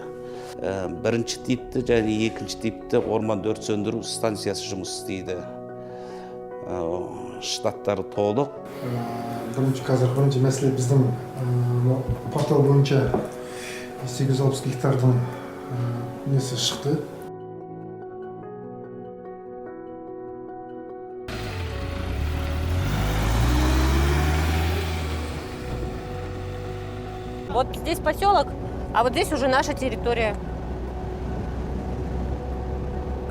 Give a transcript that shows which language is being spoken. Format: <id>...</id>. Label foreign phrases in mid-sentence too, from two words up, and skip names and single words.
<kk>Бірінші типті және екінші типті орман өрт сөндіру станциясы жұмыс істейді. Штаттары толық. Бірінші мәселе біздің портал бойынша 860 гектардың несі шықты.</kk> <ru>Вот здесь поселок, а вот здесь уже наша территория.</ru>